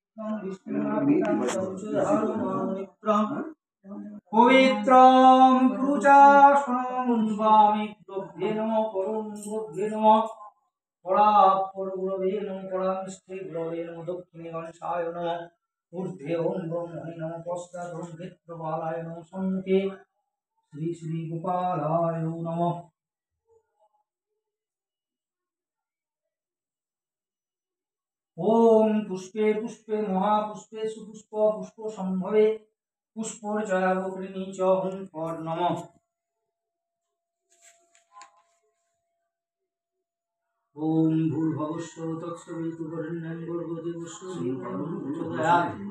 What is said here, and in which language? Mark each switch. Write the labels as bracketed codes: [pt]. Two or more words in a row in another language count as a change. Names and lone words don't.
[sa] পবিত্রং ক্রুচাসনং বামি দ্রব্যে নমঃ পরম দ্রব্যে নমঃ পরাৎপর গুরবে নমঃ পরামিষ্টে গুরবে নমঃ দক্ষিণে গণেশায় নমঃ ঊর্ধ্বে ওম ব্রহ্মণে নমঃ পশ্চাৎ ওম ক্ষেত্রপালায় নমঃ সম্মুখে শ্রী শ্রী গোপালায় নমঃ। ओम पुष्पे पुष्पे महापुष्पे सुपुष्प पुष्प संभवे पुष्पोर्जयावकृणी च हुं फॉर नमः। ओम भूर्भुवस्सु तत्सवितुर्वरेण्यं भर्गो देवस्य धीमहि प्रचोदयात्।